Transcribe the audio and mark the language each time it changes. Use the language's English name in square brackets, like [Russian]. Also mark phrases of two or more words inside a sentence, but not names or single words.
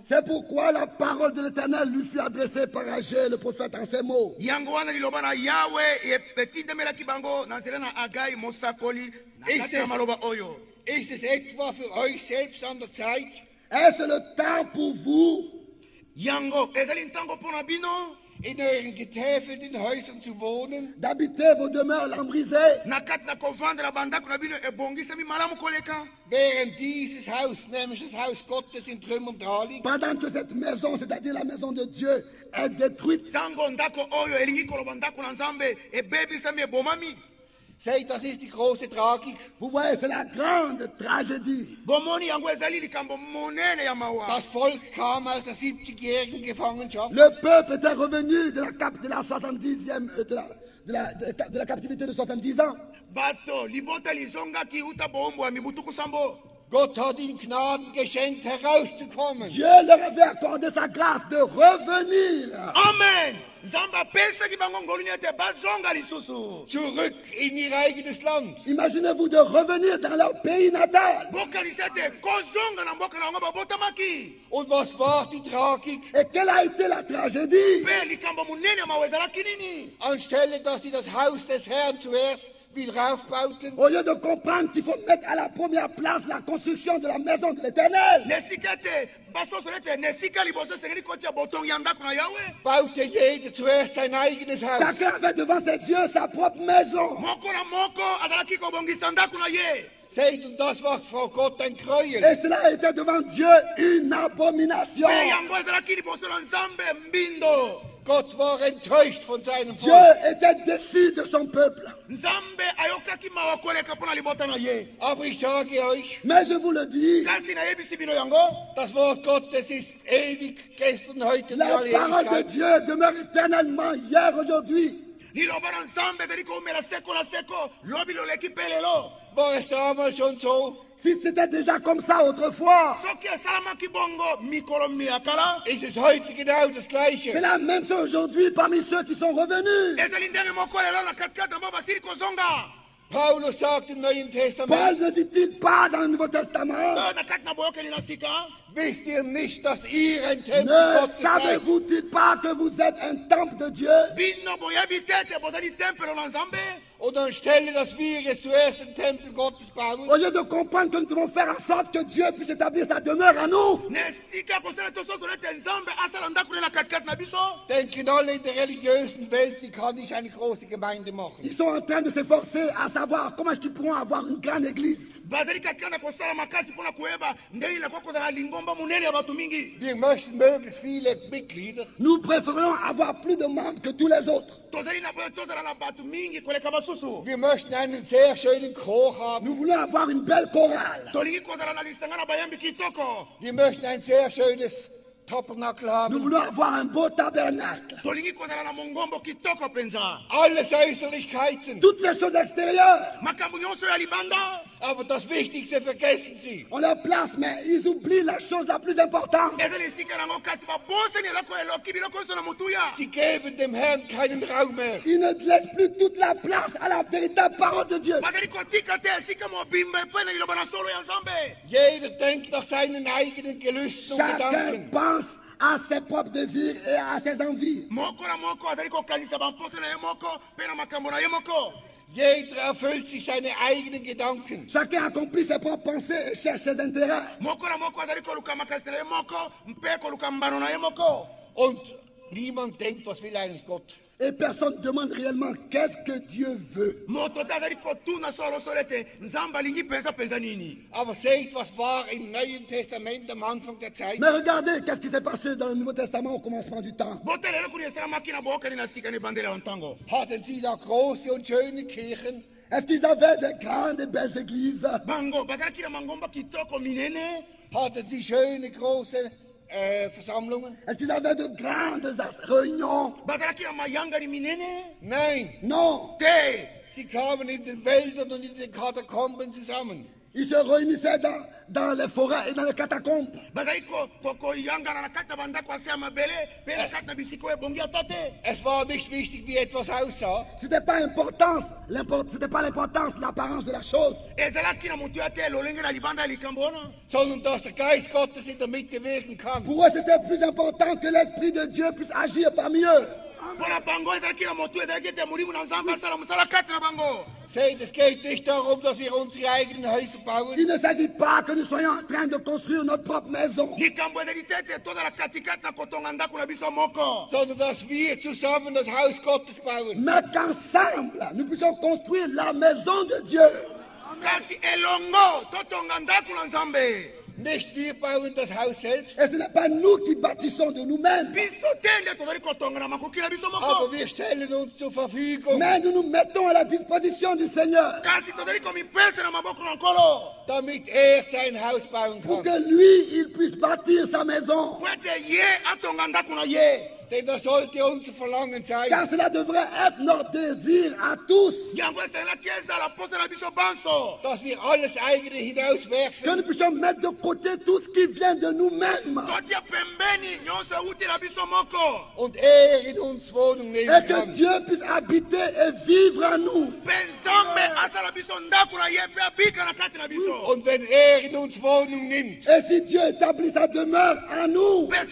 [French] C'est pourquoi la parole de l'Éternel lui fut adressée par Agé, le prophète, en ces mots. [German] Ist es etwa für euch selbst an der Zeit? [French] Est-ce le temps pour vous [German] in euren getäfelten Häusern zu wohnen? [French] D'habiter vos demeures lambrisées? [German] Während dieses Haus, nämlich das Haus Gottes, in Trümmern daliegt? [French] Pendant que cette maison, c'est-à-dire la maison de Dieu, est détruite? [German] Seht, das ist die große Tragik. [French] Vous voyez, c'est la grande tragédie. [German] Das Volk kam aus der 70-jährigen Gefangenschaft. [French] Le peuple était revenu de la 70e, de la captivité de 70 ans. [German] Gott hat ihnen Gnaden geschenkt, herauszukommen. [French] Dieu leur avait accordé sa grâce de revenir. Amen. [German] Zurück in ihr eigenes Land. [French] Imaginez-vous de revenir dans leur pays natal. [German] Und was war die Tragik? [French] Et quelle a été la tragédie? [German] Anstelle, dass sie das Haus des Herrn zuerst wieder aufbauten. [French] Au lieu de comprendre qu'il faut mettre à la première place la construction de la maison de l'Éternel, [German] baute jeder zuerst sein eigenes Haus. [French] Chacun avait devant ses yeux sa propre maison. [German] Seht, und das war vor Gott ein Gräuel. [French] Et cela était devant Dieu une abomination. [German] Gott war enttäuscht von seinem [French] Dieu [German] Volk. [French] était déçu de son peuple. [German] Aber ich sage euch, [French] Mais je vous le dis, [German] das Wort Gottes ist ewig, gestern, heute und [French] la [German] alle [French] parole de [German] Ewigkeit. [French] Dieu demeure éternellement hier, aujourd'hui. [German] War es damals schon so? [French] Si c'était déjà comme ça autrefois, [German] Ist es heute genau das Gleiche? [French] c'est la même chose aujourd'hui parmi ceux qui sont revenus. [German] Paulus sagt im Neuen [French] Paul [German] Testament, [French] ne dit-il pas dans le Nouveau Testament, [German] wisst ihr nicht, dass ihr ein Tempel [French] ne [German] Gottes seid? [French] savez-vous-il pas que vous êtes un temple de Dieu? [German] Und anstelle, dass wir jetzt zuerst den Tempel Gottes bauen, [French] Au lieu de comprendre que nous devons faire en sorte que Dieu puisse établir sa demeure en nous, [German] denken alle in der religiösen Welt, wie kann ich eine große Gemeinde machen? [French] ils sont en train de s'efforcer à savoir comment est-ce qu'ils pourront avoir une grande église. [German] Wir möchten möglichst viele Mitglieder. [French] Nous préférons avoir plus de membres que tous les autres. [German] Wir möchten einen sehr schönen Chor haben. [French] Nous voulons avoir une belle chorale. [German] Wir möchten ein sehr schönes Tabernakel [French] Nous [German] haben. [French] voulons avoir un beau tabernacle. [German] Alles Äußerlichkeiten. [French] Toutes ces choses extérieures, [German] Aber das Wichtigste vergessen sie. [French] on leur place, mais ils oublient la chose la plus importante. [German] Sie geben dem Herrn keinen Raum mehr. [French] Ils ne laissent plus toute la place à la véritable parole de Dieu. [German] Jeder denkt nach seinen eigenen Gelüsten und [French] Chacun [German] Gedanken. [French] pense à ses propres désirs et à ses envies. [German] Jeder erfüllt sich seine eigenen Gedanken. [French] Chacun accomplit ses propres pensées et cherche ses intérêts. [German] Und niemand denkt, was will eigentlich Gott? [French] Et personne ne demande réellement qu'est-ce que Dieu veut. [German] Aber seht, was war im Neuen Testament am Anfang der Zeit? [French] Mais regardez qu'est-ce qui s'est passé dans le Nouveau Testament au commencement du temps. [German] Hatten sie da große und schöne Kirchen? [French] Est-ce qu'ils avaient des grandes et belles églises? [German] Hatten sie schöne, große Versammlungen? [French] Est-ce qu'ils avaient de grandes réunions? [German] Nein. [French] Non. [German] Sie kamen in den Wäldern und in den Katakomben zusammen. [French] Ils se réunissaient dans les forêts et dans les catacombes. [German] Es war nicht wichtig, wie etwas aussah. [French] C'était pas l'importance de l'apparence de la chose. [German] Sondern dass der Geist Gottes in der Mitte wirken kann. [French] Pour eux, c'était plus important que l'Esprit de Dieu puisse agir parmi eux. [German] Seht, es geht nicht darum, dass wir unsere eigenen Häuser bauen. [French] Il ne s'agit pas que nous soyons en train de construire notre propre maison. [German] Sondern dass wir zusammen das Haus Gottes bauen. [French] Mais qu'ensemble, nous puissions construire la maison de Dieu. [German] Nicht wir bauen das Haus selbst. [French] Et ce n'est pas nous qui bâtissons de nous-mêmes. [German] Aber wir stellen uns zur Verfügung. [French] Mais nous nous mettons à la disposition du Seigneur. [German] Damit sein Haus bauen [French] Pour [German] kann. [French] que lui, il puisse bâtir sa maison. [German] Denn das sollte unser Verlangen sein. [French] Car cela devrait être notre désir à tous. [German] Dass wir alles eigene [French] Que [German] hinauswerfen. [French] nous puissions mettre de côté tout ce qui vient de nous-mêmes. [German] Und in uns Wohnung [French] Et [German] nehmen [French] que [German] kann. [French] Dieu puisse habiter et vivre en nous. [German] Und wenn in uns Wohnung nimmt, [French] Et si Dieu établit sa demeure en nous,